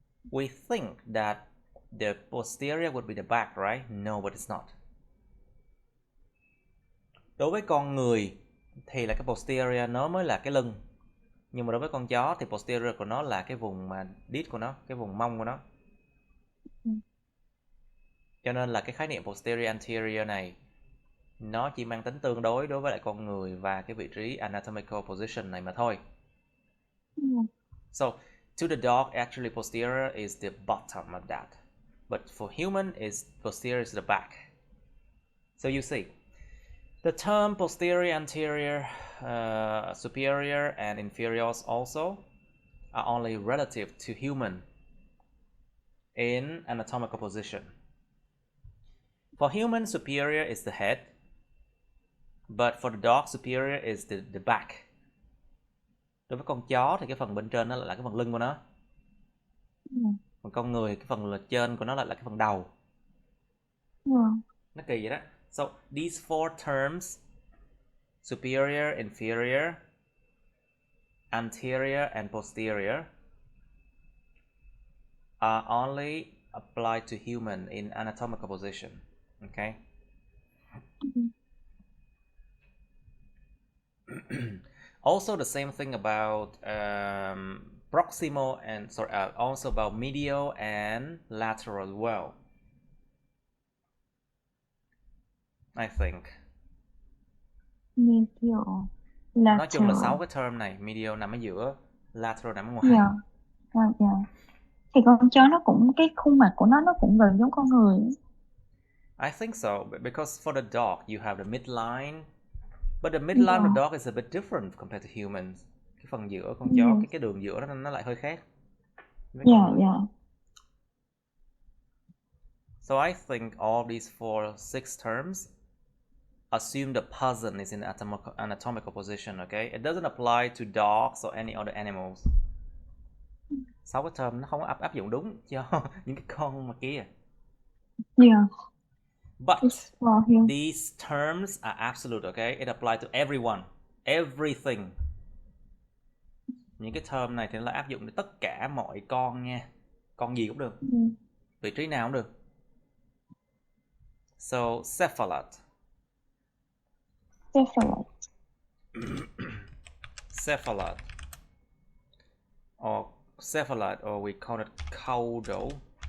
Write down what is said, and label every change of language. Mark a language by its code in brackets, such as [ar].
[en] We think that the posterior would be the back, right? No, but it's not. [vi] Đối với con người thì là cái posterior nó mới là cái lưng. Nhưng mà đối với con chó thì posterior của nó là cái vùng mà đít của nó, cái vùng mông của nó. Cho nên là cái khái niệm posterior anterior này nó chỉ mang tính tương đối với lại con người và cái vị trí anatomical position này mà thôi. [en] So to the dog, actually posterior is the bottom of that, but for human is posterior is the back. So you see, the term posterior, anterior, superior, and inferior also are only relative to human in anatomical position. For human, superior is the head, but for the dog, superior is the back. [vi] Đối với con chó thì cái phần bên trên nó là cái phần lưng của nó. Còn con người cái phần trên của nó là cái phần đầu. Nó kỳ vậy đó. [en] So these four terms, superior, inferior, anterior, and posterior, are only applied to human in anatomical position. Okay. Also the same thing about proximal and also about medial and lateral as well, I think. Medio, [vi] Nói chung là [en] lateral. [vi] 6 cái term này, medial nằm ở giữa, lateral nằm ở ngoài. Thì con chó nó cũng, cái khuôn mặt của nó cũng gần giống con người. [en] I think so, because for the dog you have the midline, but the midline of the dog is a bit different compared to humans. [vi] Cái phần giữa con chó, cái đường giữa nó lại hơi khác. [en] So I think all these 6 terms assume the person is in anatomical position, okay? It doesn't apply to dogs or any other animals. [vi] 6 cái term nó không áp dụng đúng cho những cái con mà kia. [en] But these terms are absolute, okay? It applies to everyone, everything. [vi] Những cái term này thì nó là áp dụng để tất cả mọi con nha. Con gì cũng được. Vị trí nào cũng được. [en] So, cephalad. Cephalad. Or cephalad, or we call it caudal.